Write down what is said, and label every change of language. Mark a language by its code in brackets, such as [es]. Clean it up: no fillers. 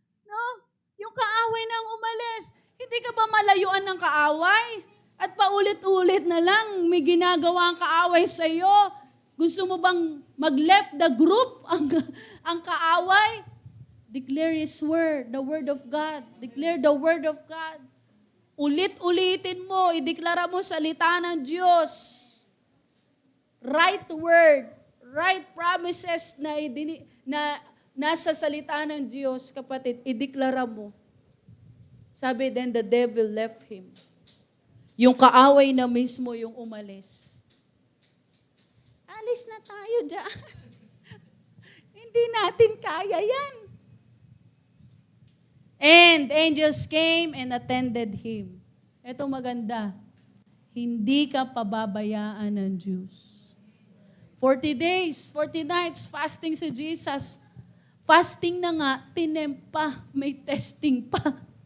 [tl] No? Yung kaaway na ang umalis. Hindi ka ba malayuan ng kaaway? At paulit-ulit na lang, may ginagawa ang kaaway sa iyo. Gusto mo bang mag-left the group ang kaaway? [en] Declare His Word, the Word of God. Declare the Word of God. [tl] Ulit-ulitin mo, ideklara mo salita ng Diyos. [en] Right word, right promises [tl] na nasa salita ng Diyos, kapatid, ideklara mo. Sabi, [en] then the devil left him. [tl] Yung kaaway na mismo yung umalis. Alis na tayo dyan. Hindi natin kaya yan. [en] And angels came and attended him. [tl] Ito maganda. Hindi ka pababayaan ng Diyos. 40 days, 40 nights, fasting si Jesus. Fasting na nga, tinempa, may testing pa.